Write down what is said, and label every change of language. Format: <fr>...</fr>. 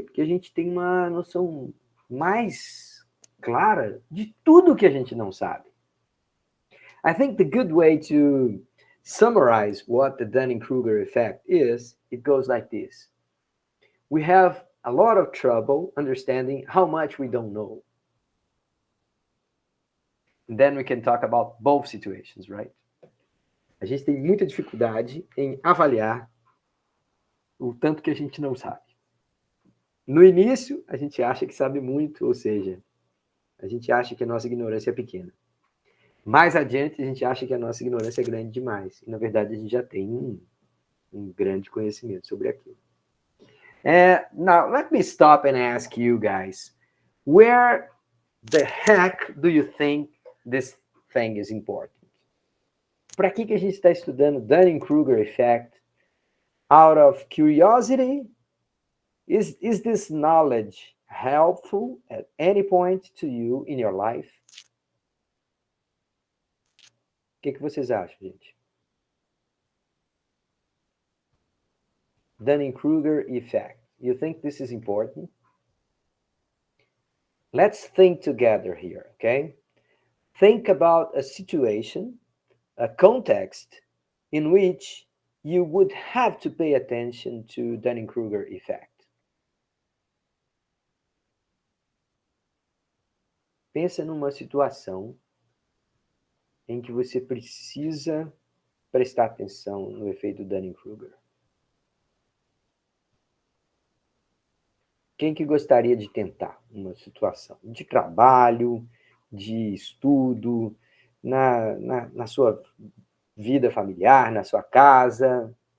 <pt>Porque a gente tem uma noção mais clara de tudo que a gente não sabe.</pt> <en>I think the good way to summarize what the Dunning-Kruger effect is, it goes like this. We have a lot of trouble understanding how much we don't know. And then we can talk about both situations, right?</en> <pt>A gente tem muita dificuldade em avaliar o tanto que a gente não sabe. No início, a gente acha que sabe muito, ou seja, a gente acha que a nossa ignorância é pequena. Mais adiante, a gente acha que a nossa ignorância é grande demais. E, na verdade, a gente já tem um grande conhecimento sobre aquilo.</pt> <en>Now, let me stop and ask you guys, where the heck do you think this thing is important?</en> <pt>Para que a gente está estudando Dunning-Kruger effect?</pt> <en>Out of curiosity? Is this knowledge helpful at any point to you in your life?</en> <pt>O que vocês acham, gente?</pt> <en>Dunning-Kruger effect. You think this is important? Let's think together here, okay? Think about a situation, a context in which you would have to pay attention to Dunning-Kruger effect.</en> <pt>Pensa numa situação em que você precisa prestar atenção no efeito Dunning-Kruger. Quem que gostaria de tentar uma situação de trabalho, de estudo, na sua vida familiar, na sua casa?</pt>